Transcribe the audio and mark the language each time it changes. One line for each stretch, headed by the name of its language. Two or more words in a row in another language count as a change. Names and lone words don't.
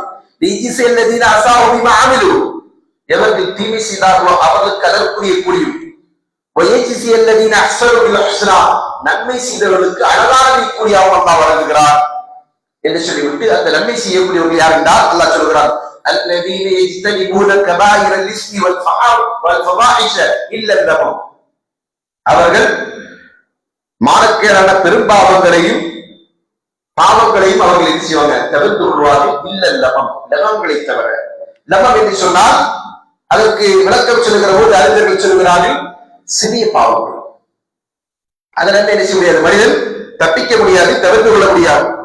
Arabic: ليجزي الذين أساءوا بما عملوا,
Tamil: எவர்கள் தீமை செய்தார்களோ அவர்களுக்கு அதற்குரிய கூலியும்,
Arabic: ويجزي الذين أحسنوا بالحسنى,
Tamil: நன்மை செய்தவர்களுக்கு அழகான கூலியாகவும் அல்லாஹ் வழங்குகிறார் என்று சொல்லிவிட்டு அந்த நன்மை செய்யக்கூடியவர்கள் யார் என்றால் அல்லாஹ் சொல்கிறார்
Arabic: الذين يجتنبون كبائر الإثم والفواحش إلا اللمم
Tamil: அவர்கள் மானக்கேடான பெரும்பாவங்களையும் பாவங்களையும் அவர்கள் என்ன செய்வாங்க தவிர்த்து கொள்வார்கள் இல்ல லமம் லமங்களை தவிர லமம் என்று சொன்னால் அதற்கு விளக்கம் சொல்லுகிற போது அறிஞர்கள் சொல்கிறார்கள் சிறிய பாவங்கள் அதில் என்ன செய்ய முடியாது மனிதன் தப்பிக்க முடியாது தவிர்த்து கொள்ள முடியாது